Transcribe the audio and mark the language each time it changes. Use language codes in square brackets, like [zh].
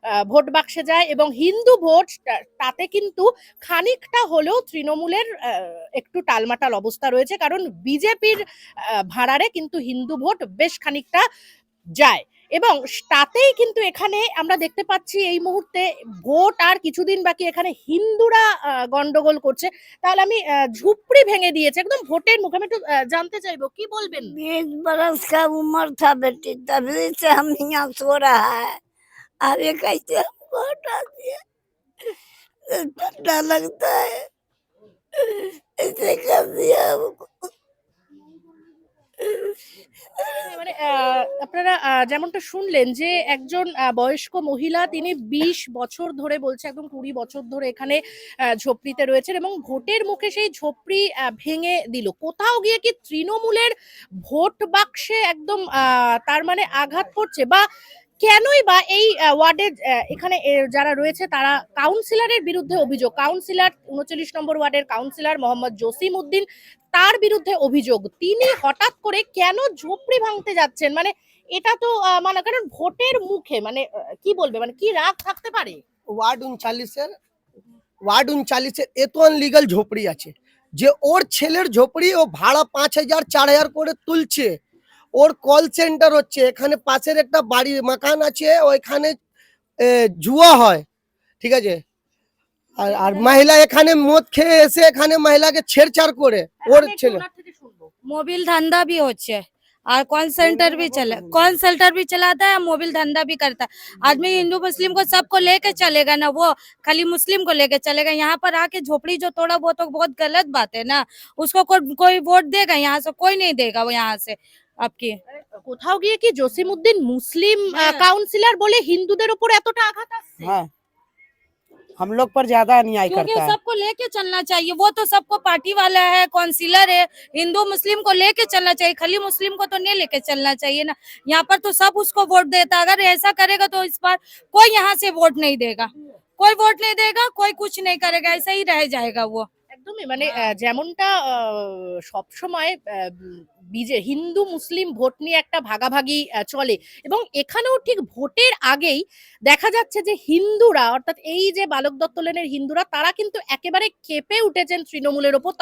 [bn] Vote বাক্সে যায়, এবং হিন্দু ভোট তাতে কিন্তু খানিকটা হলেও তৃণমূলের একটু টালমাটাল অবস্থা রয়েছে, কারণ বিজেপির ভাড়ারে কিন্তু হিন্দু ভোট বেশ খানিকটা যায়। এবং তাতেই কিন্তু এখানে আমরা দেখতে পাচ্ছি এই মুহূর্তে ভোট আর কিছুদিন বাকি, এখানে হিন্দুরা গন্ডগোল করছে। তাহলে আমি ঝুপড়ি ভেঙে দিয়েছে একদম ভোটের মুখে। আমি একটু জানতে চাইবো কি বলবেন? [hi] 20 बरस का उम्र था बेटी, तभी से हम यहाँ सो रहा है। अब ये कैसे हमको हटा दिया, डर लगता है, ऐसे कर दिया हमको। [bn] মানে আপনারা যেমনটা শুনলেন যে একজন বয়স্ক মহিলা, তিনি 20 বছর ধরে, বলছে একদম 20 বছর ধরে এখানে ঝোপড়িতে রয়েছেন, এবং ভোটের মুখে সেই ঝোপড়ি ভেঙে দিল। কোথাও গিয়ে কি তৃণমূলের ভোট বাক্সে একদম তার মানে আঘাত পড়ছে, বা কেনই বা এই ওয়ার্ডের এখানে যারা রয়েছে তারা কাউন্সিলরের বিরুদ্ধে অভিযোগ, কাউন্সিলর 39 নম্বর ওয়ার্ডের কাউন্সিলর মোহাম্মদ জসিমউদ্দিন, তার বিরুদ্ধে অভিযোগ তিনি হঠাৎ করে কেন ঝোপড়ি ভাঙতে যাচ্ছেন? মানে এটা তো মানে কারণ ভোটের মুখে, মানে কি বলবে, মানে কি রাগ থাকতে পারে? ওয়ার্ড 39 এত আনলিগাল ঝোপড়ি আছে যে ওর ছেলের ঝোপড়ি ও ভাড়া 5,000 4,000 করে তুলছে। ওর কল সেন্টার হচ্ছে, এখানে পাশের একটা বাড়ি মাকান আছে, ওইখানে জুয়া হয়, ঠিক আছে? আর মহিলা এখানে মদ খেয়ে এসে এখানে মহিলাকে ছেড়ছাড় করে ওর আমি একটু ছেলে ওনার থেকে শুনবো। [hi] मोबिल धंधा भी होता है और कॉल सेंटर भी कॉल सेंटर भी चलाता है, मोबिल धंधा भी करता है। आदमी हिंदू मुस्लिम को सबको लेके चलेगा ना, वो खाली मुस्लिम को लेके चलेगा। यहाँ पर आके झोपड़ी जो तोड़ा वो तो बहुत गलत बात है ना। उसको कोई वोट देगा? यहाँ से कोई नहीं देगा वो यहाँ से आपकी। [bn] কোথাও গিয়ে কি জসিমউদ্দিন মুসলিম কাউন্সিলর বলে হিন্দুদের উপর এতটা আঘাত আসছে? [hi] हाँ, हम लोग पर ज्यादा अन्याय क्योंकि करता है। सबको लेके चलना चाहिए। वो तो सबको पार्टी वाला है, काउंसिलर है। हिंदू मुस्लिम को लेके चलना चाहिए, खाली मुस्लिम को तो नहीं लेके चलना चाहिए ना। यहाँ पर तो सब उसको वोट देता। अगर ऐसा करेगा तो इस बार कोई यहाँ से वोट नहीं देगा, कोई वोट नहीं देगा, कोई कुछ नहीं करेगा, ऐसा ही रह जाएगा वो। [bn] একদমই মানে যেমনটা সব সময় হিন্দু মুসলিম ভোট নিয়ে একটা ভাগাভাগি চলে, এবং এখানেও ঠিক ভোটের আগেই দেখা যাচ্ছে যে হিন্দুরা, অর্থাৎ এই যে বালক দত্ত লেনের হিন্দুরা, তারা কিন্তু একেবারে ক্ষেপে উঠেছেন তৃণমূলের ওপর।